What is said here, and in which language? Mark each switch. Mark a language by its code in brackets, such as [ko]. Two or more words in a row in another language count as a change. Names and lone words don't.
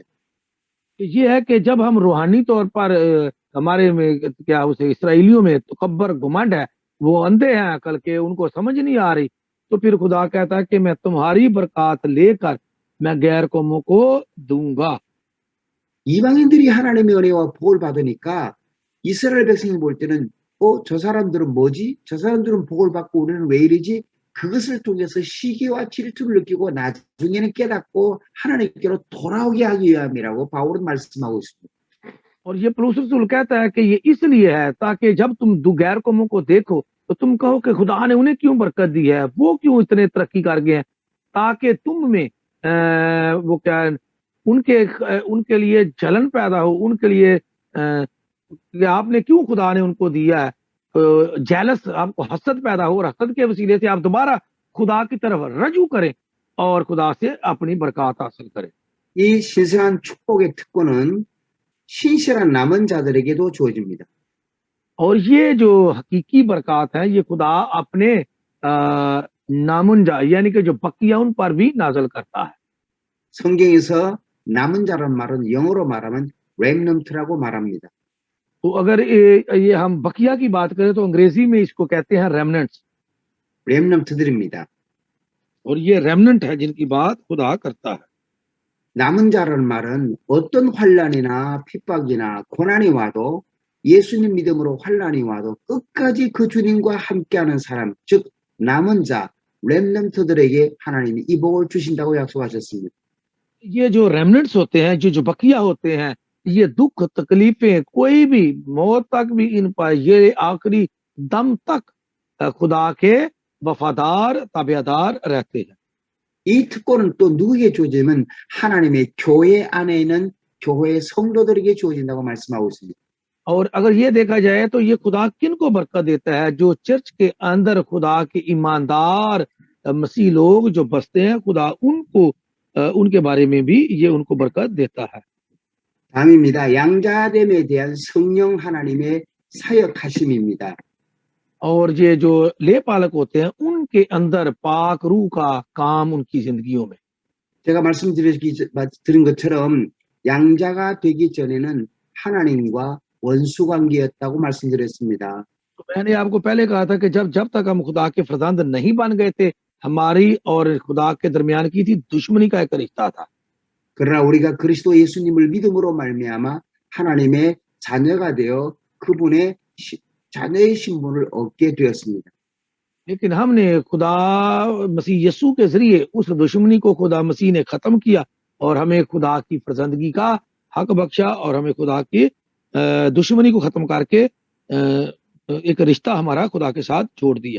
[ur] یہ ہے کہ جب ہم روحانی طور پر ہمارے میں کیا اسے اسرائیلیوں میں تکبر گھمنڈ ہے، وہ اندھے ہیں عقل کے، ان کو سمجھ نہیں آ رہی، تو پھر خدا کہتا ہے کہ میں تمہاری برکت لے کر میں غیر قوموں کو دوں گا. [ko] 이방인들이 하나님의 은혜와 복을 받으니까 이스라엘 백성이 볼 때는 저 사람들은 뭐지? 저 사람들은 복을 받고 우리는 왜 이러지? 그것을 통해서 시기와 질투를 느끼고 나중에는 깨닫고 하나님께로 돌아오게 하기 위함이라고 바울은 말씀하고 있습니다. [ur] اور یہ پولس رسول کہتا ہے کہ یہ اس لیے ہے تاکہ جب تم غیر قوموں کو دیکھو تو تم کہو کہ خدا نے انہیں کیوں برکت دی ہے، وہ کیوں اتنے ترقی کر گئے ہیں، تاکہ تم میں وہ کیا ان کے لیے جلن پیدا ہو، ان کے لیے کہ آپ نے کیوں خدا نے ان کو دیا ہے، جیلس آپ کو حسد پیدا ہو اور حسد کے وسیلے سے آپ دوبارہ خدا کی طرف رجوع کریں اور خدا سے اپنی برکت حاصل کریں. [ko] 이 신성한 축복의 특권은 신실한 남은 자들에게도 주어집니다. [ur] اور یہ جو حقیقی برکت ہے یہ خدا اپنے نامنجا یعنی کہ جو بقیہ ان پر بھی نازل کرتا ہے. [ko] 성경에서 남은 자란 말은 영어로 말하면 remnant라고 말합니다. [ur] تو اگر یہ ہم بقیہ کی بات کریں تو انگریزی میں اس کو کہتے ہیں ریمننٹس, [ko] remnant들입니다. [ur] اور یہ ریمننٹ ہے جن کی بات خدا کرتا ہے. [ko] 남은 자라는 말은 어떤 환난이나 핍박이나 고난이 와도 예수님 믿음으로 환난이 와도 끝까지 그 주님과 함께하는 사람, 즉 남은 자, 렘넌트들에게 하나님이 이 복을 주신다고 약속하셨습니다. [ur] یہ جو ریمننٹس ہوتے ہیں، جو بقیہ ہوتے ہیں، یہ دکھ تکلیفیں کوئی بھی موت تک بھی ان پر یہ آخری دم تک خدا کے وفادار تابعدار رہتے ہیں. [ko] 이 특권은 또 누구에게 주어지면 하나님의 교회 안에 있는 교회의 성도들에게 주어진다고 말씀하고 있습니다. [ur] اور اگر یہ دیکھا جائے تو یہ خدا کن کو برکت دیتا ہے، جو چرچ کے اندر خدا کے ایماندار مسیح لوگ جو بستے ہیں، خدا ان کو ان کے بارے میں بھی یہ ان کو برکت دیتا ہے. [ko] 다음입니다. 양자됨에 대한 성령 하나님의 사역하심입니다. [ur] اور یہ جو لےپالک ہوتے ہیں ان کے اندر پاک روح کا کام ان کی زندگیوں میں. [ko] 제가 말씀드린 것처럼 양자가 되기 전에는 하나님과 원수 관계였다고 말씀드렸습니다. [ur] تو میں نے آپ کو پہلے کہا تھا کہ جب تک ہم خدا کے فرزند نہیں بن گئے تھے، ہماری اور خدا کے درمیان کی تھی دشمنی کا ایک رشتہ تھا. [ko] 그러나 우리가 그리스도 예수님을 믿음으로 말미암아 하나님의 자녀가 되어 그분의 자녀의 신분을 얻게 되었습니다. [ur] لیکن ہم نے خدا مسیح یسوع کے ذریعے اس دشمنی کو خدا مسیح نے ختم کیا اور ہمیں خدا کی فرزندگی کا حق بخشا اور ہمیں خدا کی دشمنی کو ختم کر کے ایک رشتہ ہمارا خدا کے ساتھ جوڑ دیا.